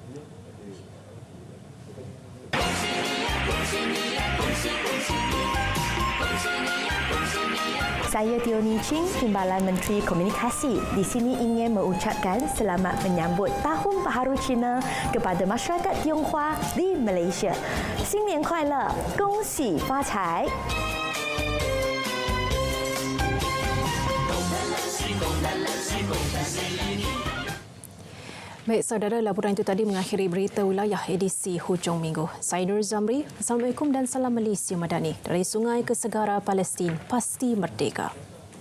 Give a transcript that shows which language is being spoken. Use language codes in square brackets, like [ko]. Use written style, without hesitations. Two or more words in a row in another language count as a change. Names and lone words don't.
[ms] Saya Teo Ning Ching, Timbalan Menteri Komunikasi. Di sini ingin mengucapkan selamat menyambut Tahun Baharu Cina kepada masyarakat Tionghoa di Malaysia. [zh] 新年快乐，恭喜发财！ [ms] Baik saudara, laporan itu tadi mengakhiri berita wilayah edisi hujung minggu. Saya Nur Zamri. Assalamualaikum dan salam Malaysia Madani. Dari sungai ke segara Palestin, pasti merdeka.